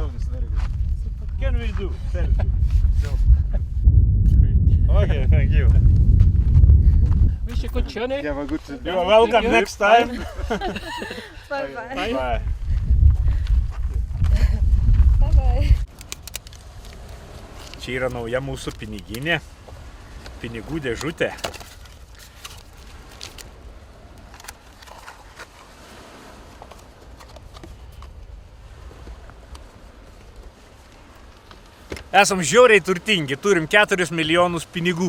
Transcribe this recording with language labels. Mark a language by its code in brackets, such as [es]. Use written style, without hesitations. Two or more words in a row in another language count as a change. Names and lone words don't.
[en] good, very good. can we do selfie? Great. Okay, thank you. Wish you a good journey. Have a good You are welcome you. next time. Bye-bye. Bye. Bye-bye. [lt] Čia yra nauja mūsų piniginė, pinigų dėžutė. Esam žiauriai turtingi, turim 4 milijonus pinigų.